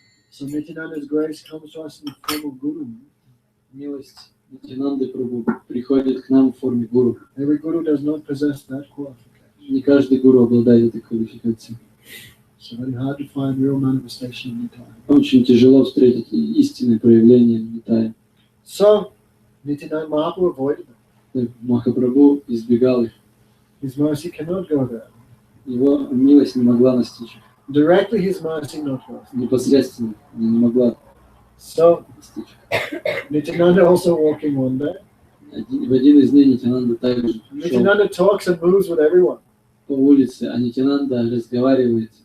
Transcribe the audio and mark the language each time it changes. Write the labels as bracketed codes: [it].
[en] So Nityananda's grace comes to us in the form of Guru. [ru] Милость Нитянанды Прабху приходит к нам в форме гуру. [en] Every Guru does not possess that qualification. [ru] Не каждый гуру обладает этой квалификацией. [en] It's very hard to find real manifestation in Nitai. [ru] Очень тяжело встретить истинное проявление Нитая. [en] So, Nityananda Mahaprabhu avoided them. [ru] Махапрабху избегал их. [en] His mercy cannot go there. [ru] Его милость не могла настичь их. [en] Directly, his mercy not goes. [ru] Непосредственно она не могла [en] So, [ru] настичь. [en] Nityananda also walking one day. [ru] В один из дней Нитянанда также шел [en] Nityananda talks and moves with everyone. [ru] по улице, а Нитянанда разговаривает